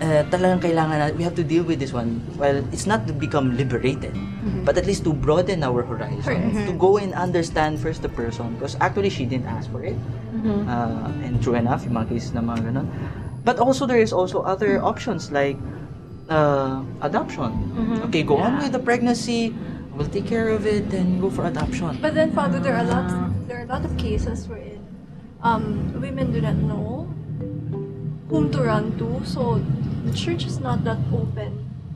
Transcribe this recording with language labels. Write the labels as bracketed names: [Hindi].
[Filipino] Talagang kailangan [English] we have to deal with this one. Well, it's not to become liberated, but at least to broaden our horizon, to go and understand first the person, because actually she didn't ask for it. And true enough, [Filipino] yung mga cases na mga ganun. [English] But also there is also other options like adoption. Okay, go on with the pregnancy. We'll take care of it and go for adoption. But then, Father, there are a lot of cases wherein women do not know whom to run to, so the church is not that open